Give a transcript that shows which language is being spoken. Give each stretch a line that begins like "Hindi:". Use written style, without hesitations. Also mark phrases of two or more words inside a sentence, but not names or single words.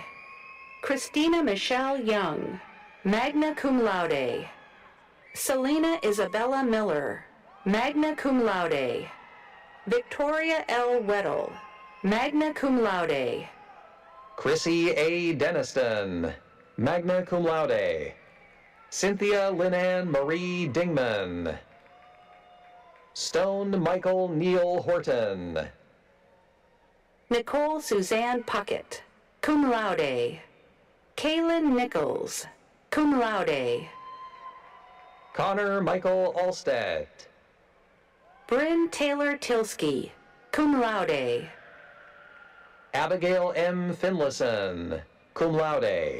English: Christina Michelle Young,
Latin: magna cum laude. Selena Isabella Miller, magna cum laude. Victoria L. Weddle, magna cum laude. Chrissy A. Deniston, magna cum laude.
English: Cynthia Linan Marie Dingman. Stone Michael Neil Horton.
Latin: Nicole Suzanne Puckett, cum laude. Kaylin Nichols, cum laude.
English: Connor Michael Allstat.
Latin: Bryn Taylor Tilsky, cum laude. Abigail M. Finlayson, cum laude.